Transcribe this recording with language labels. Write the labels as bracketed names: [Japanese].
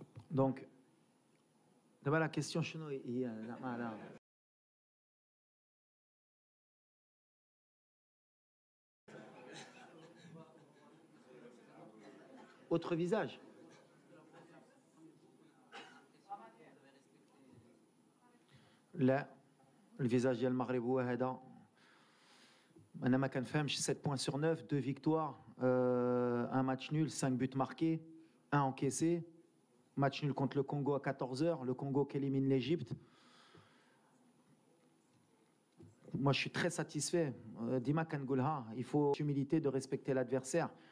[French] Donc, d'abord la question [Arabic] شنو هي؟ لا [French] autre visage. [Arabic] لا الفيزاج ديال المغرب هو هذا. انا ما كنفهمش [French] 7 points sur 9, 2 victoires, un match nul, 5 buts marqués, 1 encaissé. Match nul contre le Congo à 14h, le Congo qui élimine l'Égypte. Moi, je suis très satisfait. [Arabic] Dima Kangoulha, [French] il faut humilité de respecter l'adversaire.